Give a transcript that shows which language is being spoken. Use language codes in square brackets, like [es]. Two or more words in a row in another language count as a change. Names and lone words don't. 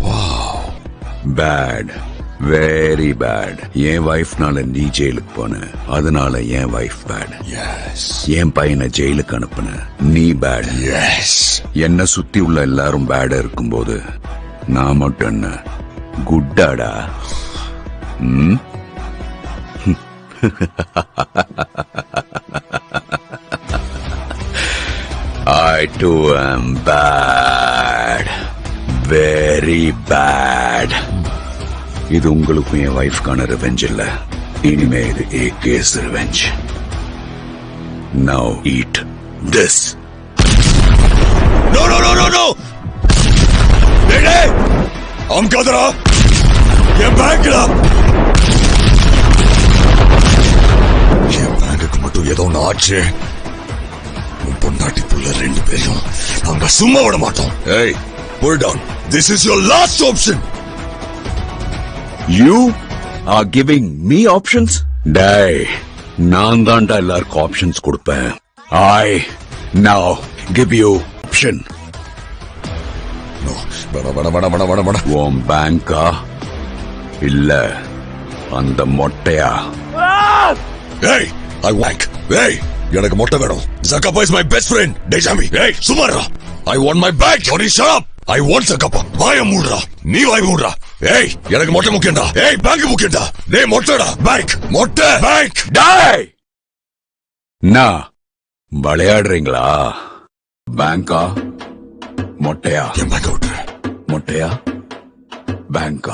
[en] Bad, very bad. [ta] என் வைஃப்னால நீ ஜெயிலுக்கு போன, அதனால என் வைஃப் பேட். என் பையனை ஜெயிலுக்கு அனுப்புன, நீ பேட். என்ன சுத்தி உள்ள எல்லாரும் பேடா இருக்கும்போது நான் மட்டும் என்ன குட்டாடா? [en] I too am bad, very bad. [ta] இது உங்களுக்கும் என் வைஃப்கான ரிவெஞ்ச் இல்ல, இனிமே இது [en] AK's revenge. Now eat this. No, no, no, no, no. [ta] Hey, அம்காதரா, என் பேங்க்டா. என் பேங்குக்கு மட்டும் ஏதோ ஒன்று ஆச்சு, உன் பொண்டாட்டி புள்ள 2 பேரும் நாங்க சும்மா விட மாட்டோம். [en] Hey, pull down. This is your last option. You are giving me options? [ta] Dai, நான் தான்டா எல்லாருக்கும் ஆப்ஷன்ஸ் கொடுப்பேன். [en] I now give you option. No, [ta] வேணா. உன் பேங்கா இல்ல அந்த மொட்டையா? [en] Hey, I want. [ta] Hey, எனக்கு மொட்டை வேணும். [en] Zakapa is my best friend. Dejami. Hey, சுமாரா. I want my bag. Johnny, shut up. I want Zakapa. [ta] வாய மூடுறா. நீ வாய மூடுறா. Hey, எனக்கு மொட்டை முக்கியம்டா. Hey, பேங்க் முக்கியம்டா. டேய் மொட்டைடா. பேங்க். மொட்டை. பேங்க். டாய். நான் விளையாடுறீங்களா? பேங்கா மொட்டையா? என் பேங்க விட்டுரு. மொட்டையா பேங்கா?